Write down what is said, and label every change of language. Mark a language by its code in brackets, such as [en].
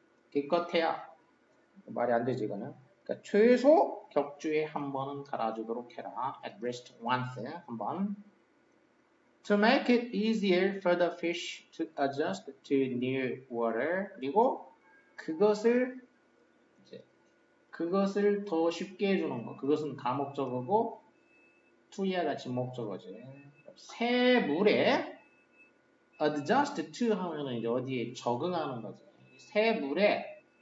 [ko] 기껏해야 말이 안 되지 이거는. 그러니까 최소 격주에 한 번은 갈아주도록 해라. [en] At least once [ko] 한 번. [en] To make it easier for the fish to adjust to new water. [ko] 그리고 그것을 더 쉽게 해주는 거. 그것은 가목적어고 to야 같이 목적어지. 새 물에 [en] adjust to [ko] 하면은 이제 어디에 적응하는 거지. 새 물에